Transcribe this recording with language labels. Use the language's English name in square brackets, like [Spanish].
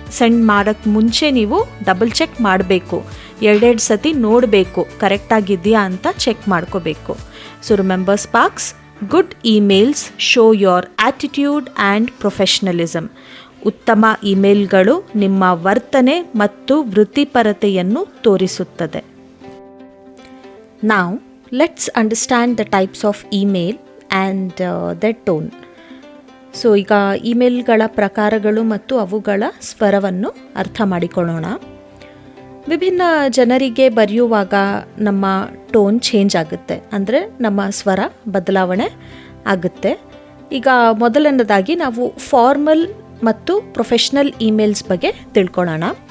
[Kannada] Send ಮಾಡೋಕ್ಕೆ ಮುಂಚೆ ನೀವು ಡಬಲ್ ಚೆಕ್ ಮಾಡಬೇಕು, ಎರಡೆರಡು ಸತಿ ನೋಡಬೇಕು ಕರೆಕ್ಟಾಗಿದೆಯಾ ಅಂತ ಚೆಕ್ ಮಾಡ್ಕೋಬೇಕು. [English] So remember sparks, good emails show your attitude and professionalism. [Kannada] ಉತ್ತಮ ಇಮೇಲ್ಗಳು ನಿಮ್ಮ ವರ್ತನೆ ಮತ್ತು ವೃತ್ತಿಪರತೆಯನ್ನು ತೋರಿಸುತ್ತದೆ. [English] Now let's understand the types of email and their tone. [Kannada] So ಈಗ ಇಮೇಲ್ಗಳ ಪ್ರಕಾರಗಳು ಮತ್ತು ಅವುಗಳ ಸ್ವರವನ್ನು ಅರ್ಥ ಮಾಡಿಕೊಳ್ಳೋಣ. ವಿಭಿನ್ನ ಜನರಿಗೆ ಬರೆಯುವಾಗ ನಮ್ಮ ಟೋನ್ ಚೇಂಜ್ ಆಗುತ್ತೆ, ಅಂದರೆ ನಮ್ಮ ಸ್ವರ ಬದಲಾವಣೆ ಆಗುತ್ತೆ. ಈಗ ಮೊದಲನೇದಾಗಿ ನಾವು ಫಾರ್ಮಲ್ ಮತ್ತು ಪ್ರೊಫೆಷ್ನಲ್ ಇಮೇಲ್ಸ್ ಬಗ್ಗೆ ತಿಳ್ಕೊಳ್ಳೋಣ.